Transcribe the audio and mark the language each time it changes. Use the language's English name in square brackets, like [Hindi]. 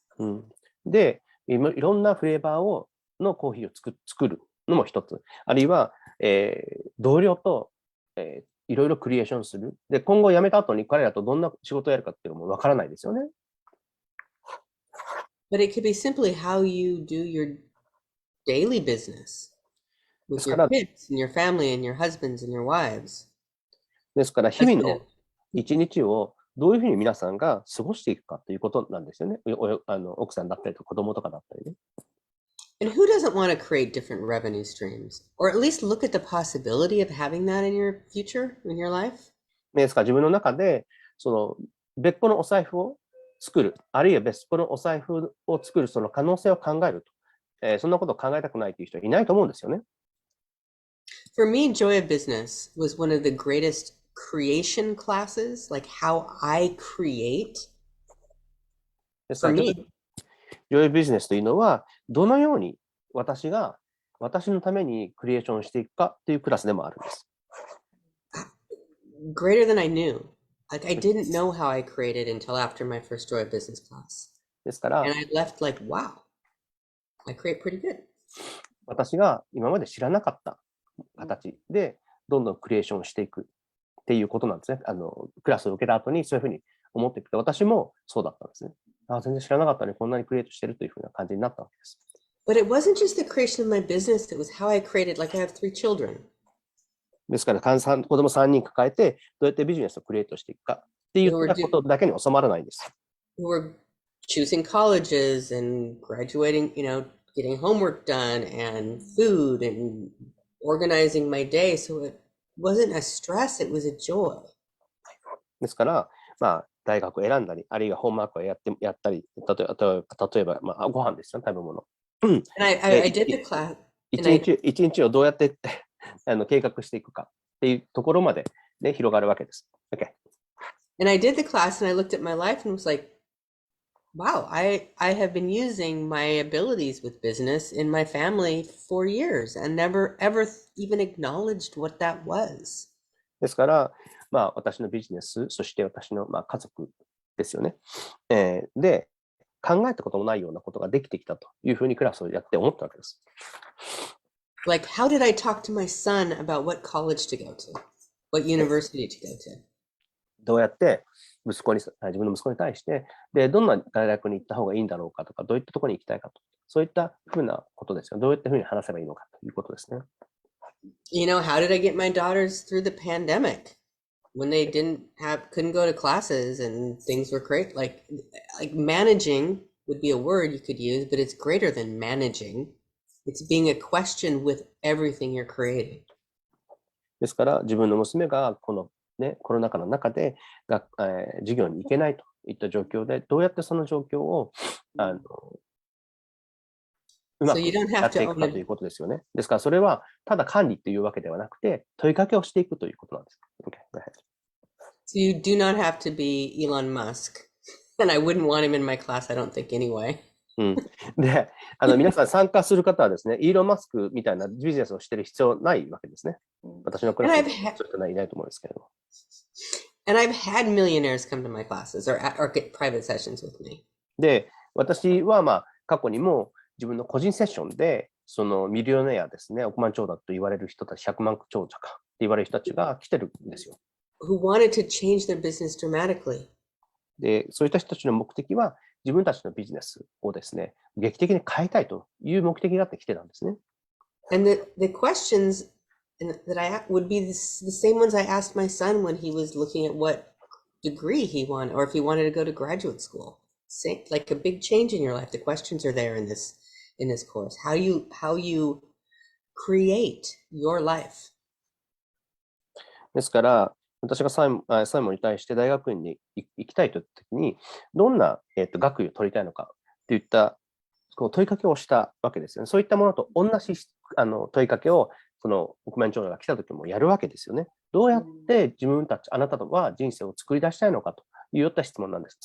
[Japanese] うん、で、いろんなフレーバーのコーヒーを作るのも一つ。あるいは、同僚と、いろいろクリエーションする。で、今後辞めた後に彼らとどんな仕事をやるかっていうのもわからないですよね。 [English] But it could be simply how you do your daily business [Japanese] で [English] with [Japanese] すか [English] your [Japanese] ら、 [English] kids and your family and your husbands and your wives. [Japanese] ですから日々 [English] Husband [Japanese] の [English] and- [Japanese] 一日をどういうふうに皆さんが過ごしていくかということなんですよね。奥さんだったりと子供とかだったりね。 [English] And who doesn't want to create different revenue streams? Or at least look at the possibility of having that in your future, in your life? [Japanese] ですから自分の中で、別個のお財布を作る、あるいは別個のお財布を作るその可能性を考えると。そんなことを考えたくないという人はいないと思うんですよね。 [English] For me, Joy of Business was one of the greatest creation classes, like how I create [Japanese] ですか [English] for [Japanese] ら、 [English] me. [Japanese] ジョイビジネスというのは、どのように私のためにクリエーションしていくかというクラスでもあるんです。 [English] Greater than I knew. Like I didn't know how I created until after my first Joy of Business class. [Japanese] ですから [English] And I left like, wow, I create pretty good. [Japanese] 私が今まで知らなかった形でどんどんクリエーションしていくっていうことなんですね。クラスを受けた後にそういうふうに思っていくと、私もそうだったんですね。全然知らなかったのにこんなにクリエイトしてるというふうな感じになったわけです。 [English] But it wasn't just the creation of my business, it was how I created, like I have 3 children. [Japanese] ですから、子供3人抱えてどうやってビジネスをクリエイトしていくかっていうことだけに収まらないんです。 [English] Who were choosing colleges and graduating, getting homework done and food and organizing my day. So it wasn't a stress, it was a joy. [Japanese] ですから、大学を選んだり、あるいはホームワークをやったり、例えば、ご飯ですよ、食べ物。 [English] And I did the class. [Japanese] 一日をどうやって計画していくかっていうところまで、ね、広がるわけです。 [English] Okay. And I did the class and I looked at my life and was like, wow, I have been using my abilities with business in my family for years and never ever even acknowledged what that was. [Japanese] ですから、私のビジネス、そして私の家族ですよね。で、考えたこともないようなことができてきたというふうにクラスをやって思ったわけです。 [English] Like, how did I talk to my son about what college to go to, what university to go to? [Japanese] どうやって自分の息子に対して、で、どんな大学に行った方がいいんだろうかとか、どういったところに行きたいかと、そういったふうなことですよ。どういったふうに話せばいいのかということですね。 [English] How did I get my daughters through the pandemic when they couldn't go to classes and things were great? Like managing would be a word you could use, but it's greater than managing. It's being a question with everything you're creating. [Japanese] ですから、自分の娘がこのコロナ禍の中で授業に行けないといった状況で、どうやってその状況をうまくやっていくかということですよね。ですから、それはただ管理というわけではなくて、問いかけをしていくということなんです。 [English] Okay, go ahead. So you do not have to be Elon Musk. And I wouldn't want him in my class, I don't think anyway. [Japanese] で、皆さん参加する方はですね、イーロン・マスクみたいなビジネスをしてる必要ないわけですね。私のクラスにそういう人はいないと思うんですけれども。 [English] And I've had millionaires come to my classes or get private sessions with me. [Japanese] で、私は過去にも自分の個人セッションで、そのミリオネアですね、億万長者と言われる人たち、100万長者かって言われる人たちが来てるんですよ。 [English] Who wanted to change their business dramatically. [Japanese] で、そういった人たちの目的は、自分たちのビジネスをですね、劇的に変えたいという目的があって来てたんですね。 [English] And the questions that would be the same ones I asked my son when he was looking at what degree he wanted, or if he wanted to go to graduate school. Like a big change in your life. The questions are there in this course. How you create your life. [Japanese] ですから、私がサイモンに対して大学院に行きたいという時に、どんな、学位を取りたいのかといったこう問いかけをしたわけですよね。そういったものと同じ問いかけをその億万長者が来た時もやるわけですよね。どうやって自分たち、あなたは人生を作り出したいのかというよった質問なんです。